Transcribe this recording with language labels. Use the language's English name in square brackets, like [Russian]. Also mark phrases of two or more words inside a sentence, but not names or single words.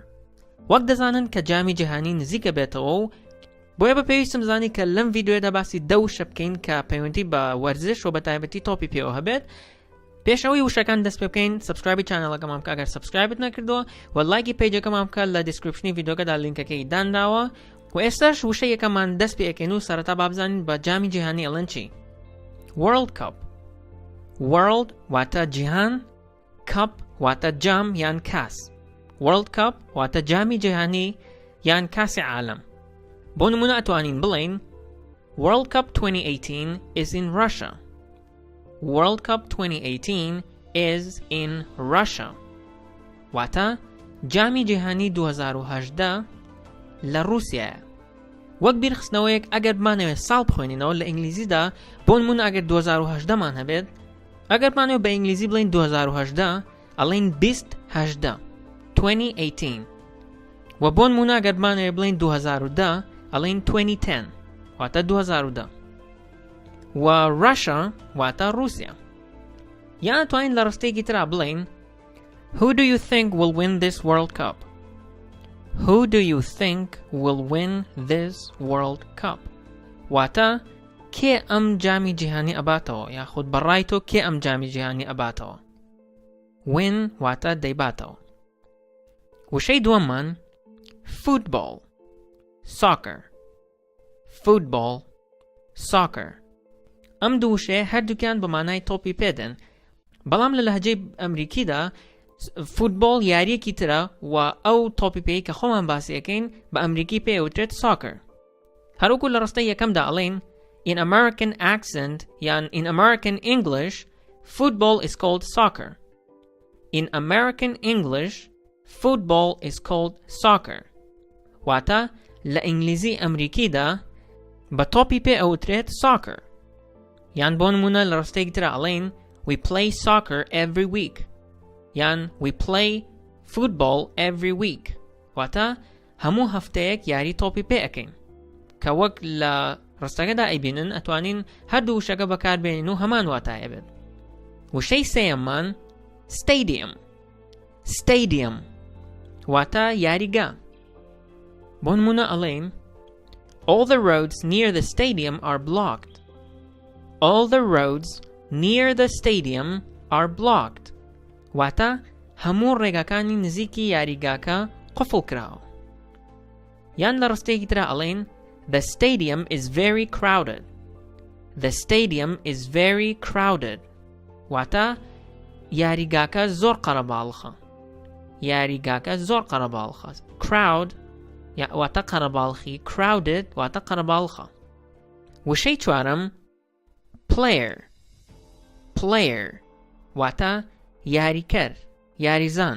[Central Kurdish] وەک دەزانن کە جامی جیهانی نزیکە بێتەوە و بۆیە بەپێویستم زانی کە لەم ڤیدیۆدا باسی 10 وشە بکەین کە پەیوەندی بە وەرزش و بە تایبەتی تۆپی پێوە هەبێت. پێش ئەوەی وشەکان دەست پێ بکەین سبسکرایبی چانەڵەکەمان بکە ئەگەر سبسکرایبت نەکردووە و لایکی پێیجەکەمان بکە لە دیسکریپشنی ڤیدیۆکەدا لینکەکەی دانراوە و ئێستاش وشە یەکەمان دەست پێ ئەکەین و سەرەتا بابزانین بە جامی جیهانی ئەڵێن چی. World Cup. World واتە جیهان، Cup واتە جام یان کاس. World Cup واتە جامی جیهانی یان کاسی عالم. بۆ نمونە ئەتوانین بڵێین [English] World Cup 2018 is in Russia. World Cup 2018 is in Russia. [Central Kurdish] واتە جامی جیهانی 2018 لە رووسیایە. وەک بیرخستنەوەیەک ئەگەر بمانەوێت ساڵ بخوێنینەوە لە ئینگلیزیدا بۆ نمونە ئەگەر 2018 مان هەبێت ئەگەر بمانەوێت بە ئینگلیزی بڵین 2018 ئەڵێن 2018 2018 و بۆ نمونە ئەگەر بمانەوێت بڵین 2010 ئەڵێن 2010 واتە 2010 و Russia واتە رووسیا. یان ئەتوانین لە ڕستەیەکی ترا بڵین [English] Who do you think will win this World Cup? Who do you think will win this World Cup? [Central Kurdish] واتە کێ ئەم جامی جیهانی ئەباتەوە یاخود بەڕای تۆ کێ ئەم جامی جیهانی ئەباتەوە. Win واتە دەیباتەوە. وشەی دووەممان [English] Football Soccer. Football Soccer. [Central Kurdish] ئەم دوو وشەیە هەردووکیان بە مانای تۆپی پێدەن بەڵام لە لەهجەی ئەمریکیدا فوتبۆڵ یاریەکی ترە و ئەو تۆپی پێی کە خۆمان باسی ئەەکەین بە ئەمریکی پێوترێت soccer. هەروەکو لە ڕستەی یەکەمدا ئەڵێن [English] In American accent [Central Kurdish] یان [English] In American English football is called soccer. In American English football is called soccer. [Central Kurdish] واتە لە ئینگلیزی ئەمریکیدا بە تۆپی پێ ئەوترێت soccer. یان بۆ نمونە لە ڕستەیەکی ترە ئەڵێن [English] We play soccer every week. [Central Kurdish] یان [English] We play football every week. [Central Kurdish] واتە هەموو هەفتەیەک یاری تۆپی پێ ئەەکەین کە وەک لە ڕستەکەدا ئەیبینن ئەتوانین هەردوو وشەکە بەکاربێنین و هەمان واتایە بێت. وشەی سێیەممان Stadium. Stadium واتە یاریگا. بۆ نمونە ئەڵێن [English] All the roads near the stadium are blocked. All the roads near the stadium are blocked. [Central Kurdish] واتە هەموو ڕێگاکانی نزیکی یاریگاکە قفڵ کراوە. یان لە ڕستەیەکی ترا ئەڵێن [English] The stadium is very crowded. The stadium is very crowded. [Central Kurdish] واتە یاریگاکە زۆر قەرەباڵخە. یاریگاکە زۆر قەرەباڵخە. Crowd واتە قەرەباڵخی. Crowded واتە قەرەباڵخە. وشەی چوارەم Player. Player واتە یاریکەر یاریزان.